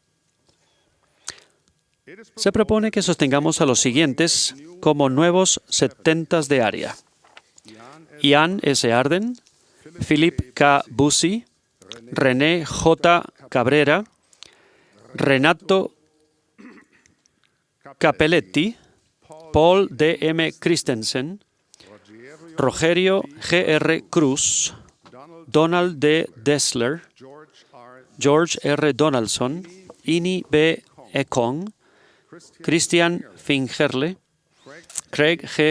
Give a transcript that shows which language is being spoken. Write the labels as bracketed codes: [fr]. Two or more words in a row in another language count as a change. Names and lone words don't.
[es] Se propone que sostengamos a los siguientes como nuevos 70 de área: Ian S. Arden, Philip K. Bussi, René J. Cabrera, Renato Capelletti, Paul D. M. Christensen, Rogerio G. R. Cruz, Donald D. Dessler, George R. Donaldson, Ini B. Ekong, Christian Fingerle, Craig G.